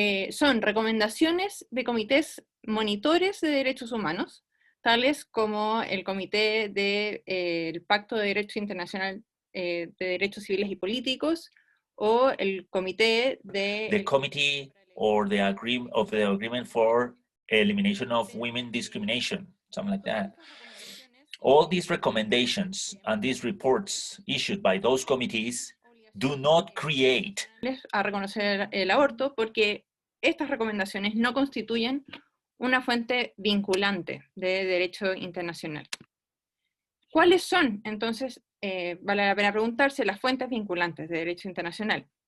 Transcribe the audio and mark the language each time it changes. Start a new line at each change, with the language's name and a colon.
Spanish: son recomendaciones de comités monitores de derechos humanos, tales como el Comité del Pacto de Derecho Internacional de Derechos Civiles y Políticos, o el Comité de...
English: The Committee or the Agreement for Elimination of Women Discrimination, something like that. All these recommendations and these reports issued by those committees do not create
Spanish: a reconocer el aborto, porque estas recomendaciones no constituyen una fuente vinculante de derecho internacional. ¿Cuáles son, entonces, vale la pena preguntarse, las fuentes vinculantes de derecho internacional?